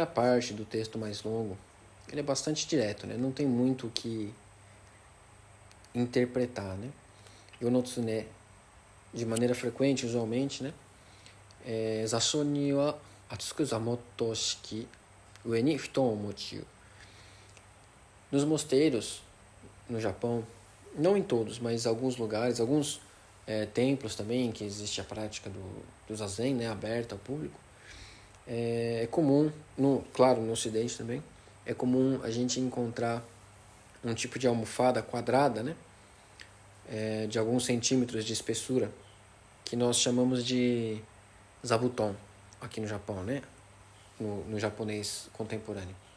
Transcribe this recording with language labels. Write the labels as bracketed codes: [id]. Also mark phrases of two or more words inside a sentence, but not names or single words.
[pt] parte do texto mais longo, ele é bastante direto, né? Não tem muito o que interpretar, né? Yonotsune, de maneira frequente, usualmente, né? [ja] 坐処には厚く坐物を敷き、上に蒲団を用ゐ. [pt] Nos mosteiros, no Japão, não em todos, mas em alguns lugares, alguns templos também, que existe a prática do Zazen, né, aberta ao público, é comum, claro, no Ocidente também, é comum a gente encontrar um tipo de almofada quadrada, né, de alguns centímetros de espessura, que nós chamamos de zabuton, aqui no Japão, né, no japonês contemporâneo.